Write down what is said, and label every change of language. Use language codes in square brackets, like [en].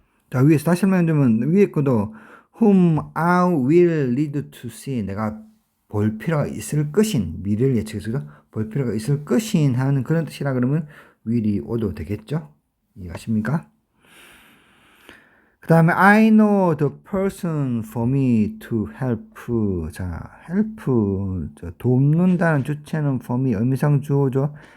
[ko] 자, 위에서 다시 설명드리면 위에 것도 [en] whom I will lead to see [ko] 내가 볼 필요가 있을 것인 미래를 예측해서 볼 필요가 있을 것인 하는 그런 뜻이라 그러면 will이 오도 되겠죠? 이해하십니까? [en] 그 다음에 I know the person for me to help. [ko] 자, help 돕는다는 주체는 [en] for me [ko] 의미상 주어죠.